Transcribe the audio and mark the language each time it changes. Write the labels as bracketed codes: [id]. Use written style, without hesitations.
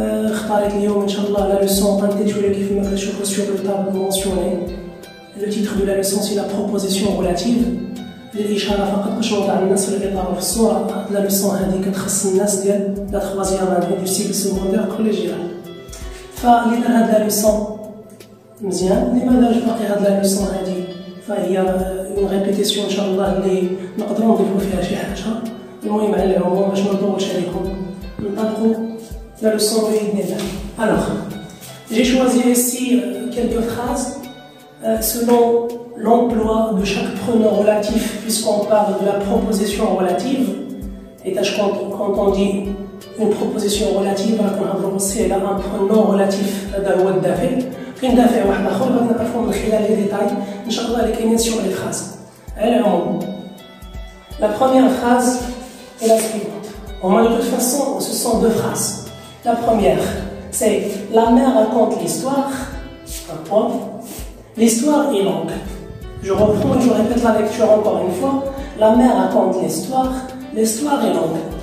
[ar] اختارت اليوم إن شاء الله [fr] la leçon intitulée [ar] كيف ما كتشوفوا [fr] sur le tableau mentionné. Le titre de la leçon c'est la proposition relative. [ar] للإشارة فقط باش نوضع الناس في الإطار وفي الصورة. La leçon هذه كتخص الناس ديال [fr] la troisième année du cycle secondaire collégial. [ar] فاللي دار هاد la leçon مزيان، اللي ما دارش باقي هاد la leçon هذه فهي [fr] اون ريبيتيسيون [ar] ان شاء الله اللي نقدروا نضيفوا فيها شي حاجه. المهم على العموم باش ما نطولش عليكم نطلقوا لا لوسون باذن الله. [fr] Alors, j'ai choisi ici quelques phrases selon l'emploi de chaque pronom relatif puisqu'on parle de la proposition relative. Et quand on dit une proposition relative, on a aussi un pronom relatif [ar] هذا هو الدافع. كاين دافع واحد اخر غادي نعرفوه من خلال [fr] لي ديتاي [ar] ان شاء الله اللي كاينين [fr] sur les phrases. [ar] على العموم [fr] la première phrase est la suivante. Au moins de toute façon ce sont deux phrases. La première c'est la mère raconte l'histoire. Un point. L'histoire est longue. Je reprends et je répète la lecture encore une fois. La mère raconte l'histoire. L'histoire est longue.